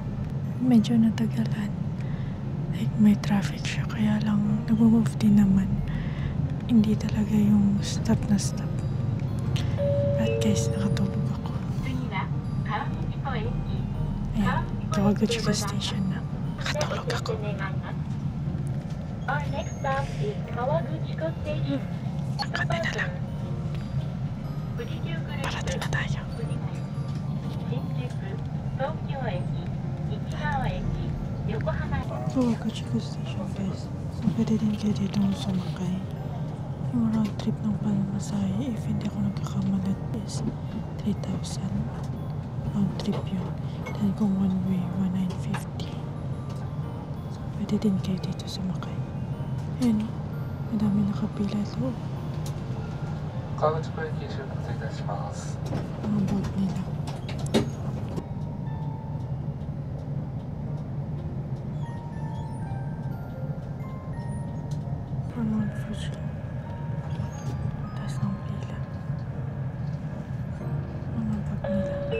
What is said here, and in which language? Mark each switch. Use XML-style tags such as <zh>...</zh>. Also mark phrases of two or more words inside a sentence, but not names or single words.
<tl>Medyo natagalan. Like, may traffic siya. Kaya lang, nag-move din naman. Hindi talaga yung stop na stop.</tl> <en>But guys,</en> <tl>nakatulog ako. Ayan, Kawaguchiko Station na. Nakatulog ako.</tl> <en>Our next stop is Kawaguchiko Station.</en> <tl>Angkat na lang. Parating na tayo. Kawaguchiko Station guys. So pwede din kayo dito sumakay. Yung</tl> <en>round trip</en> <tl>ng pamasahe, if hindi ako nagkakamalat, is 3,000.</tl> <en>Round trip</en> <tl>yun. Then kung</tl> <en>one way,</en> <tl>1,950. So pwede din kayo dito sumakay. Ayan, madami nakapila loob.</tl> <ja>Kawaguchiko 駅出発いたします。</ja> <tl>Mga bag nila. Mount Fuji. Taas ng pila. Mga bag nila.</tl>